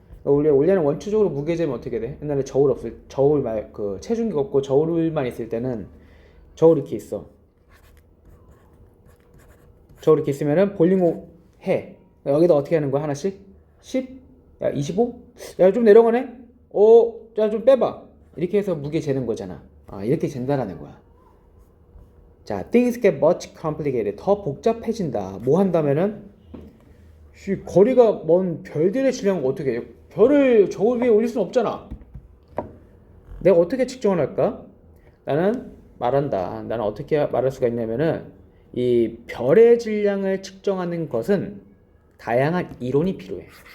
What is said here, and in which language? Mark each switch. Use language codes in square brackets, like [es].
[ko] 원래는 원초적으로 무게 재면 어떻게 돼? 옛날에 저울 그 체중계가 없고 저울만 있을 때는 저울 이렇게 있어. 저울 이렇게 있으면은 볼링공 해. 여기다 어떻게 하는 거야? 하나씩? 10? 야 25? 야 좀 내려가네? 야 좀 빼봐. 이렇게 해서 무게 재는 거잖아. 이렇게 잰다라는 거야. 자, [en] things get much complicated. [ko] 더 복잡해진다. 뭐 한다면은 거리가 먼 별들의 질량은 어떻게 해? 별을 저울 위에 올릴 수는 없잖아. 내가 어떻게 측정을 할까? 나는 말한다. 나는 어떻게 말할 수가 있냐면은 이 별의 질량을 측정하는 것은 다양한 이론이 필요해.